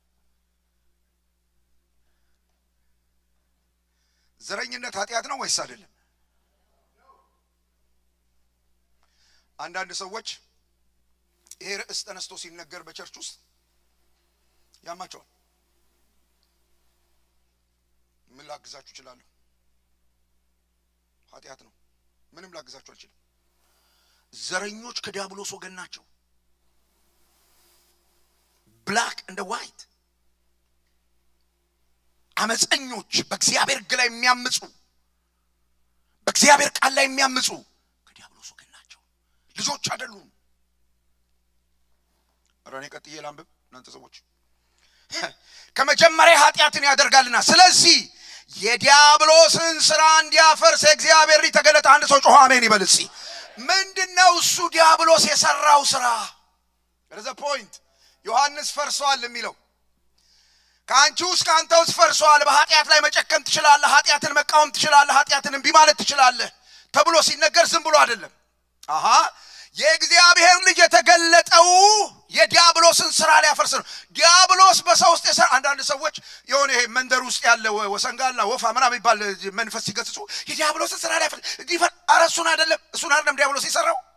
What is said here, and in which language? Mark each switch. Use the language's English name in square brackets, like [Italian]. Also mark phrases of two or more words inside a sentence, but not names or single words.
[Amharic] ዘረኝነት ኃጢአት ነው ወይስ አይደለም አንዳንድ ሰዎች ይሄ ርዕስ ተነስቶ ሲነገር በቸርች ውስጥ ያማቸዋል ምን ላግዛችሁ ይችላል ኃጢአት ነው ምንም ላግዛችሁ አልችልም ዘረኞች ከዲያብሎስ ወገን ናቸው [English] black and white [Amharic] አመፀኞች በእግዚአብሔር ሕግ ላይ የሚያምፁ በእግዚአብሔር ቃል ላይ የሚያምፁ ከዲያብሎስ ወገን ናቸው ልጆች አይደሉም አራኔ ቀጥዬ ላንብብ እናንተ ሰዎች ከመጀመሪያ ኃጢአትን ያደርጋልና ስለዚህ የዲያብሎስን ሥራ እንዲያፈርስ እግዚአብሔር ሊተገለጠ አንድ ሰው ጮህ አሜን ይበል እስቲ ምንድነው እሱ ዲያብሎስ የሰራው ሥራ [English] there's a point [Amharic] ዮሐንስ ፈርሷል የሚለው ካንቺ ውስጥ ካንተ ውስጥ ፈርሷል በኃጢአት ላይ መጨከን ትችላለህ ኃጢአትን መቃወም ትችላለህ ኃጢአትን እንቢ ማለት ትችላለህ ተብሎ ሲነገር ዝም ብሎ አይደለም አሃ የእግዚአብሔር ልጅ የተገለጠው የዲያብሎስን ሥራ ሊያፈርስ ነው ዲያብሎስ በሰው ውስጥ የሰራ አንዳንድ ሰዎች የሆነ ይሄ መንደር ውስጥ ያለ ወሰንጋላ ወፋ ምናምን ይባል መንፈስ ሲገስጹ የዲያብሎስን ሥራ ሊያፈርስ አረሱን አይደለም ዲያብሎስ የሰራው